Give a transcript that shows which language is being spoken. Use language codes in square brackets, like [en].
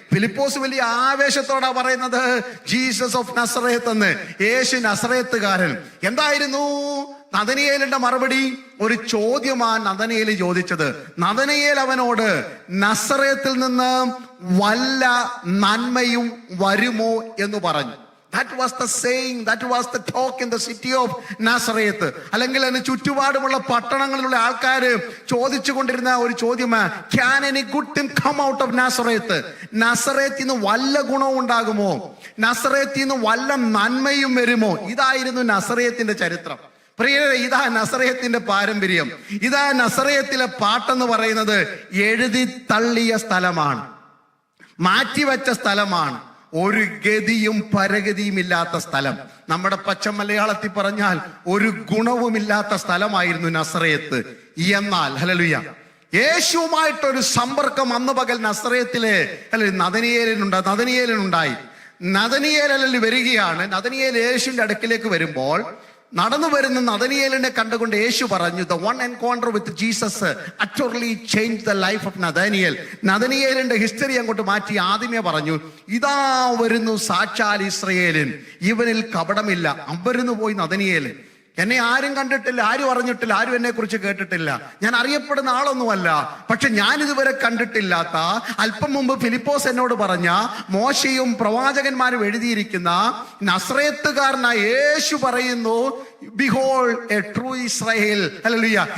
[ml] ഫിലിപ്പോസ് വലിയ ആവേശത്തോടാ പറയുന്നത് [en] Jesus of Nazareth [ml] എന്ന്. യേശു നസറേത്തുകാരൻ. എന്തായിരുന്നു നഥനിയേലിന്റെ മറുപടി? ഒരു ചോദ്യമാണ് നഥനിയേൽ ചോദിച്ചത്. നഥനിയേൽ അവനോട് നസറേത്തിൽ നിന്ന് വല്ല നന്മയും വരുമോ എന്ന് പറഞ്ഞു. [en] That was the saying, that was the talk in the city of Nazareth. [ml] അല്ലെങ്കിൽ അതിന് ചുറ്റുപാടുമുള്ള പട്ടണങ്ങളിലുള്ള ആൾക്കാർ ചോദിച്ചു കൊണ്ടിരുന്ന ഒരു ചോദ്യമാണ്, [en] can any good thing come out of Nazareth? [ml] നസറേത്തിൽ നിന്ന് വല്ല ഗുണവും ഉണ്ടാകുമോ, നസറേത്തിൽ നിന്ന് വല്ല നന്മയും വരുമോ? ഇതായിരുന്നു നസറേത്തിന്റെ ചരിത്രം. പ്രിയരെ, ഇതാ നസറേത്തിന്റെ പാരമ്പര്യം. ഇതാ നസറേത്തിലെ പാട്ടെന്ന് പറയുന്നത് എഴുതി തള്ളിയ സ്ഥലമാണ്, മാറ്റിവെച്ച സ്ഥലമാണ്, ഒരു ഗതിയും പരഗതിയും ഇല്ലാത്ത സ്ഥലം. നമ്മുടെ പച്ച മലയാളത്തിൽ പറഞ്ഞാൽ ഒരു ഗുണവുമില്ലാത്ത സ്ഥലമായിരുന്നു നസറേത്ത്. എന്നാൽ യേശുവുമായിട്ടൊരു സമ്പർക്കം അന്ന് പകൽ നസറേത്തിലെ നഥനിയേലിനുണ്ടായി. നഥനിയേൽ വരികയാണ്. നഥനിയേൽ യേശുവിന്റെ അടുക്കിലേക്ക് വരുമ്പോൾ നടന്നു വരുന്ന നഥനിയേലിനെ കണ്ടുകൊണ്ട് യേശു പറഞ്ഞു, [en] the one encounter with Jesus utterly changed the life of Nathaniel. [ml] നഥനിയേലിന്റെ history അങ്ങോട്ട് മാറ്റി ആദ്യമേ പറഞ്ഞു, ഇതാ വരുന്നു സാക്ഷാൽ ഇസ്രായേലിൻ, ഇവനിൽ കപടമില്ല. അവരുന്നു പോയി നഥനിയേല്. എന്നെ ആരും കണ്ടിട്ടില്ല, ആരും അറിഞ്ഞിട്ടില്ല, ആരും എന്നെ കുറിച്ച് കേട്ടിട്ടില്ല, ഞാൻ അറിയപ്പെടുന്ന ആളൊന്നുമല്ല. പക്ഷെ ഞാൻ ഇതുവരെ കണ്ടിട്ടില്ലാത്ത, അല്പം മുമ്പ് ഫിലിപ്പോസ് എന്നോട് പറഞ്ഞ, മോശയും പ്രവാചകന്മാരും എഴുതിയിരിക്കുന്ന നസ്രേത്തുകാരനായ യേശു പറയുന്നു, [en] behold a true Israel. [ml] Hallelujah.